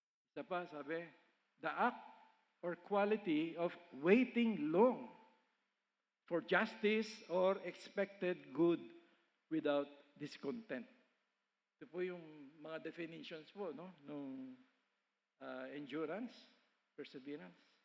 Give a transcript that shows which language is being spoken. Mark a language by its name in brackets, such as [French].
[Filipino] Isa pa, sabi, [English] the act or quality of waiting long for justice or expected good without discontent. [Filipino] Ito po yung mga definitions po, no? Nung endurance, perseverance.